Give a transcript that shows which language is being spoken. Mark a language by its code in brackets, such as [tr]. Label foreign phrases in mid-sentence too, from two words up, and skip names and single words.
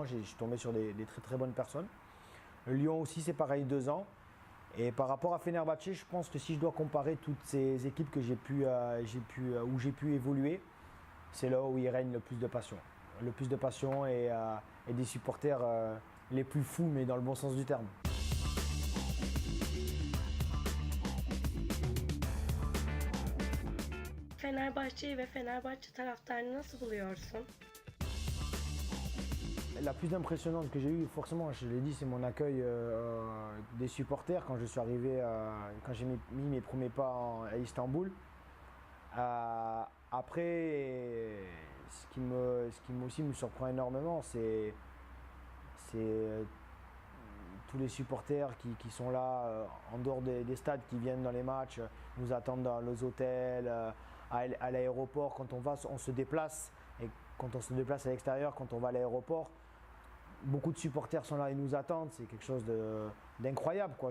[fr] Je suis tombé sur des très très bonnes personnes. Lyon aussi c'est pareil, 2 ans. Et par rapport à Fenerbahçe, je pense que si je dois comparer toutes ces équipes que où j'ai pu évoluer, c'est là où il règne le plus de passion. Le plus de passion et des supporters les plus fous, mais dans le bon sens du terme. [tr] Fenerbahçe'yi ve Fenerbahçe taraftarını nasıl buluyorsun? [fr] La plus impressionnante que j'ai eue, forcément, je l'ai dit, c'est mon accueil des supporters quand je suis arrivé, quand j'ai mis mes premiers pas à Istanbul. Après, ce qui aussi me surprend énormément, c'est tous les supporters qui sont là en dehors des stades, qui viennent dans les matchs, nous attendent dans les hôtels, à l'aéroport, quand on se déplace, et quand on se déplace à l'extérieur, quand on va à l'aéroport, beaucoup de supporters sont là et nous attendent, c'est quelque chose d'incroyable, quoi.